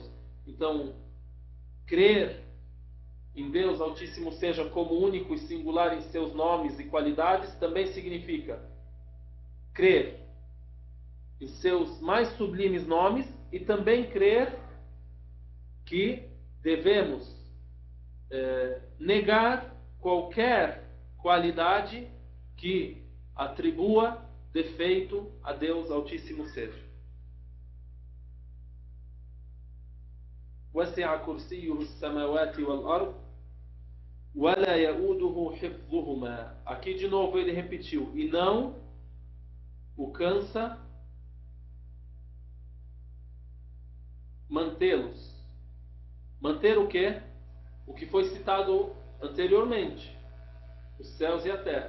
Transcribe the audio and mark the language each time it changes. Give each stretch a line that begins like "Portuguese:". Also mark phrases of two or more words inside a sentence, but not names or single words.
Portuguese: Então, crer em Deus Altíssimo seja como único e singular em seus nomes e qualidades também significa crer em seus mais sublimes nomes e também crer que devemos negar qualquer qualidade que atribua defeito a Deus Altíssimo seja.
Arabic: وسع كرسيه السماوات والأرض ولا يؤوده حفظهما.
Portuguese: Aqui de novo ele repetiu: e não o cansa mantê-los. Manter o quê? O que foi citado anteriormente: os céus e a terra.